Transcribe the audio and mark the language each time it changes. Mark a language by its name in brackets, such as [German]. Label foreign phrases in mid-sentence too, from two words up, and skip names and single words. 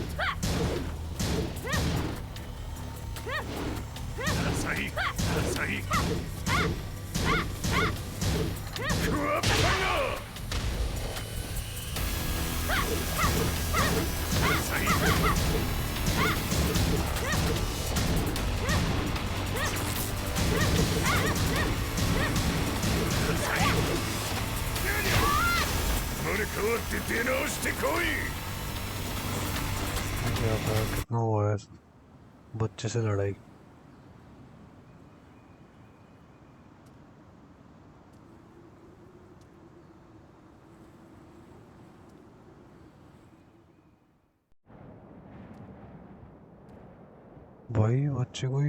[Japanese] ダサいダサいクワッパがダサい生まれ変わって出直してこい [Hindi] क्या था कितना हुआ है बच्चे से लड़ाई भाई बच्चे को